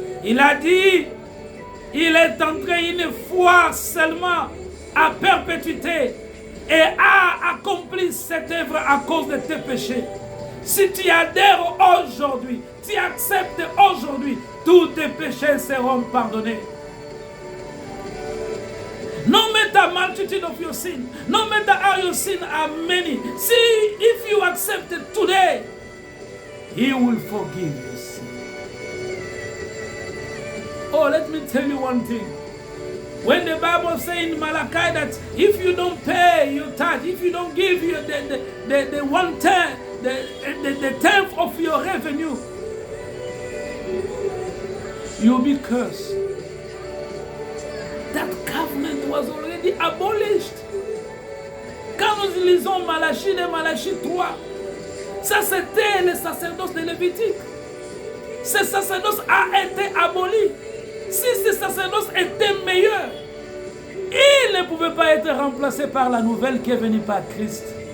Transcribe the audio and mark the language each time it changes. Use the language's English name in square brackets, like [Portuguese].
[French] Il a dit, il est entré une fois seulement à perpétuité et a accompli cette œuvre à cause de tes péchés. Si tu adhères aujourd'hui, tu acceptes aujourd'hui, tous tes péchés seront pardonnés. Non, mais ta main [English] multitude of your sin. No matter how your sin are many. See, if you accept it today, He will forgive your sin. Oh, let me tell you one thing. When the Bible says in Malachi that if you don't pay your tithe, if you don't give you the 1/10, the tenth of your revenue, you'll be cursed. That covenant was already abolished. [French] Quand nous lisons Malachie, de Malachie 3, ça c'était le sacerdoce de Lévitique. Ce sacerdoce a été aboli. Si ce sacerdoce était meilleur, il ne pouvait pas être remplacé par la nouvelle qui est venue par Christ.